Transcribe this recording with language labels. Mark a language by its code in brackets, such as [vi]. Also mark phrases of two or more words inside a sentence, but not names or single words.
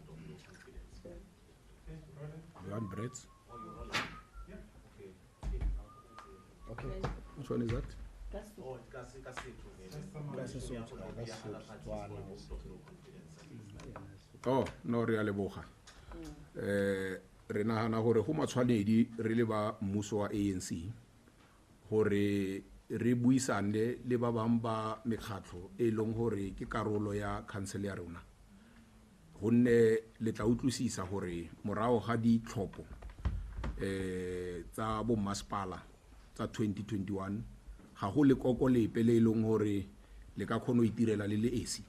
[en] You want bread? Okay. Which one is that? that's Oh, That's a sort. Oh, no, [tn] re a leboga. Re nagana gore go matshwanedi re le ba mmuso wa ANC gore re buisane le ba bang ba mekgatlo e leng gore ke karolo ya council ya rona, gonne le tla utlwisisa gore morago ga ditlhopho tsa bo masepala tsa 2021 ga go le koko lepe le leng gore le ka kgona go itirela le esi.